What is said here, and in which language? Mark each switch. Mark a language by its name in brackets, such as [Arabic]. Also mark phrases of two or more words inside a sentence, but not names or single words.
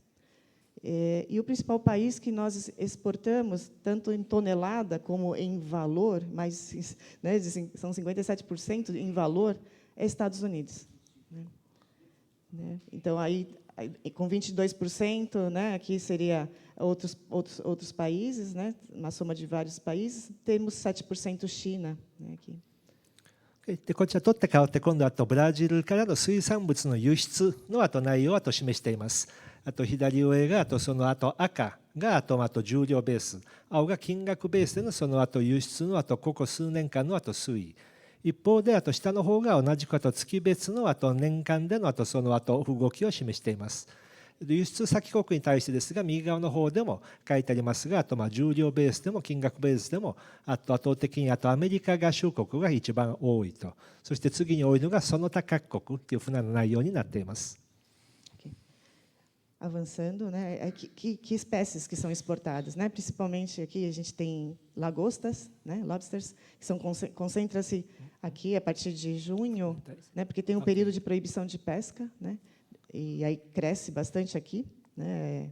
[Portuguese] E o principal país que nós exportamos, tanto em tonelada como em valor, mas, né, são 57% em valor, é Estados Unidos. Né? Então, aí, com 22%, né, aqui seria outros países, né, uma soma de vários países, temos 7% China, né, aqui. [Japanese] でこちら取って変わって今度はブラジルからの水産物の輸出の内容を示しています。左上がその赤が重量ベース、青が金額ベースでのその輸出のここ数年間の推移。一方で下の方が同じく月別の年間でのその動きを示しています。輸出先国に対してですが、右側の方でも書いてありますが、重量ベースでも金額ベースでも圧倒的にアメリカ合衆国が一番多いと、そして次に多いのがその他各国というふうな内容になっています。 [Portuguese] Avançando, né? Que espécies que são exportadas, né? Principalmente aqui a gente tem lagostas, né? Lobsters, que concentra-se aqui a partir de junho, né? Porque tem um período de proibição de pesca, né? E aí cresce bastante aqui, né?